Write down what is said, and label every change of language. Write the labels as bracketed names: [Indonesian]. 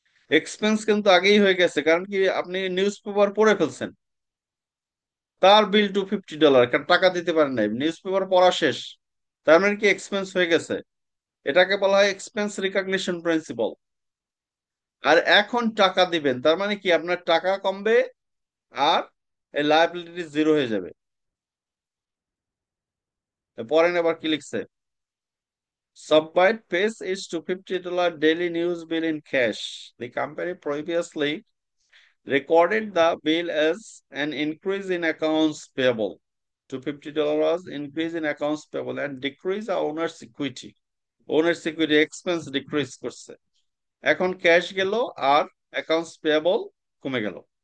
[Bangla] Expense কিন্তু আগেই হয়ে গেছে, কারণ কি আপনি নিউজ পেপার পড়ে ফেলছেন, তার বিল $250, কারণ টাকা দিতে পারেন নাই, নিউজ পেপার পড়া শেষ, তার মানে কি এক্সপেন্স হয়ে গেছে। এটাকে বলা হয় এক্সপেন্স রিকগনিশন প্রিন্সিপাল। আর এখন টাকা দিবেন, তার মানে কি আপনার টাকা কমবে আর এই লায়াবিলিটি জিরো হয়ে যাবে। পরেন আবার কি লিখছে? [English] Subbite pays its $250 daily news bill in cash. The company previously recorded the bill as an increase in accounts payable. $250 was increase in accounts payable and decrease owner's equity. Owner's equity expense decrease করছে। [Bangla] এখন cash গেল আর accounts payable কমে গেল।